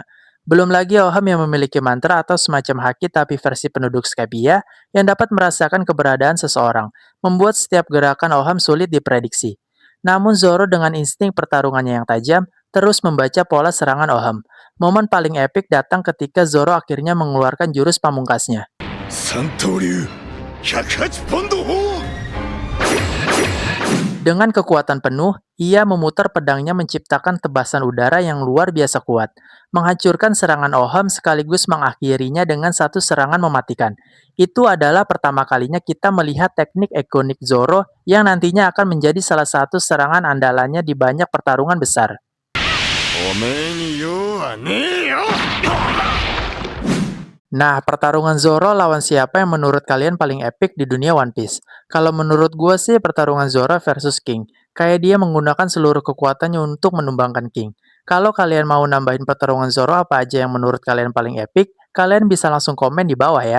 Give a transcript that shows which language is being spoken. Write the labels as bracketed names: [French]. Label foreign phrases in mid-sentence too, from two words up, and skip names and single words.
[Indonesian] Belum lagi Oham yang memiliki mantra atau semacam haki tapi versi penduduk Skypiea yang dapat merasakan keberadaan seseorang, membuat setiap gerakan Oham sulit diprediksi. Namun Zoro dengan insting pertarungannya yang tajam, terus membaca pola serangan Oham. Momen paling epik datang ketika Zoro akhirnya mengeluarkan jurus pamungkasnya. [Japanese] 三刀流108ポンド砲 [Indonesian] Dengan kekuatan penuh, ia memutar pedangnya menciptakan tebasan udara yang luar biasa kuat, menghancurkan serangan Oham sekaligus mengakhirinya dengan satu serangan mematikan. Itu adalah pertama kalinya kita melihat teknik ikonik Zoro yang nantinya akan menjadi salah satu serangan andalannya di banyak pertarungan besar. [Japanese] おめえに用はねえよ [Indonesian] Nah, pertarungan Zoro lawan siapa yang menurut kalian paling epic di dunia One Piece? Kalau menurut gue sih pertarungan Zoro versus King. Kayak dia menggunakan seluruh kekuatannya untuk menumbangkan King. Kalau kalian mau nambahin pertarungan Zoro apa aja yang menurut kalian paling epic, kalian bisa langsung komen di bawah ya.